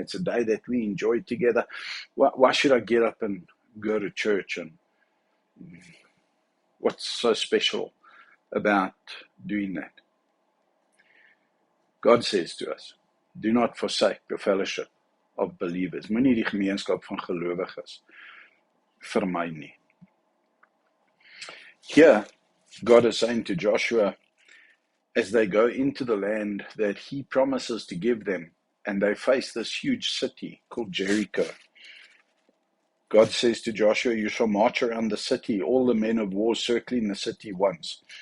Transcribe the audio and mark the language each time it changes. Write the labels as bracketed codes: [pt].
[en] It's a day that we enjoy together. Why should I get up and go to church? And what's so special about doing that? God says to us, do not forsake the fellowship of believers. [af] Moenie die gemeenskap van gelowiges vermy nie. [en] Here, God is saying to Joshua, as they go into the land that he promises to give them, and they face this huge city called Jericho. God says to Joshua, you shall march around the city, all the men of war circling the city once.